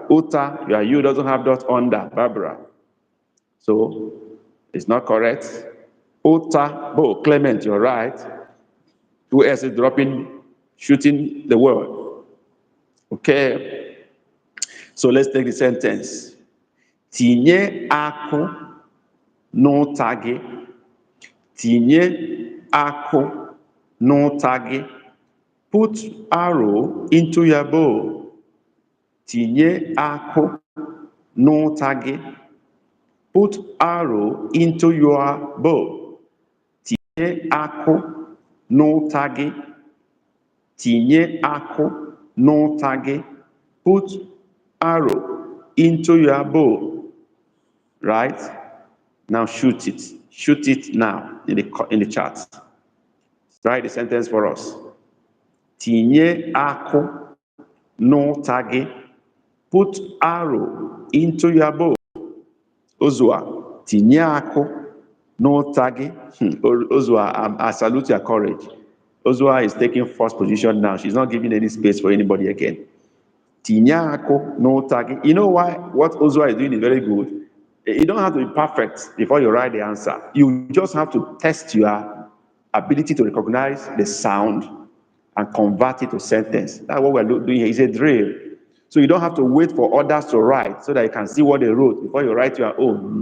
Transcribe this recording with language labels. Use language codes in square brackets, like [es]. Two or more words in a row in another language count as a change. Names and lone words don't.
[en] Ota, you doesn't have dot under. Barbara. So it's not correct. Ota, bow. Clement, you're right. Who else is shooting the word? Okay. So let's take the sentence. [ig] Tinye ako n'ụta gị. Tinye ako n'ụta gị. [en] Put arrow into your bow. [ig] Tinye ako n'ụta gị. [en] Put arrow into your bow. [ig] Tinye ako n'ụta gị. Tinye ako n'ụta gị. [en] Put arrow into your bow. Right? Now shoot it. Shoot it now in the chat. Write the sentence for us. [ig] Tinye ako n'ụta gị. [en] Put arrow into your bow. [ig] Ozua, tinye ako n'ụta gị. [en] Ozua, I salute your courage. Ozua is taking first position now. She's not giving any space for anybody again. [ig] Tinye ako n'ụta gị. [en] You know why? What Ozua is doing is very good. You don't have to be perfect before you write the answer. You just have to test your ability to recognize the sound and convert it to sentence. That's what we're doing here. It's a drill. So you don't have to wait for others to write so that you can see what they wrote before you write your own.